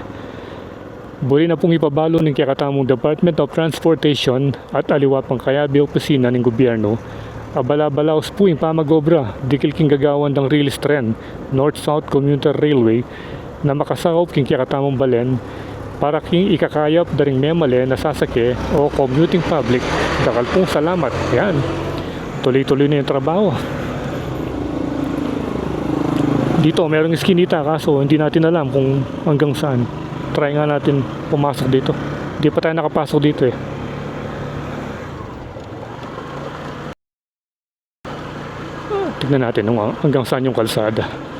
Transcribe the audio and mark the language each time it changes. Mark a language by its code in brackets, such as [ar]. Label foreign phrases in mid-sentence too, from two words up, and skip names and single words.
[pam] Buli na pong ipabalo ng kakatamong Department of Transportation at aliwa pang kayabi opisina ng gobyerno. Balabalaus po yung pamagobra, dikil king gagawan ng release trend North-South Commuter Railway na makasakop king kakatamong balen para king ikakayap daring memale na sasake o [en] commuting public. [pam] Dakal pong salamat. Yan. [tl] Tuloy-tuloy na yung trabaho. Dito merong iskinita kaso hindi natin alam kung hanggang saan. Try nga natin pumasok dito. Hindi pa tayo nakapasok dito Tignan natin hanggang saan yung kalsada.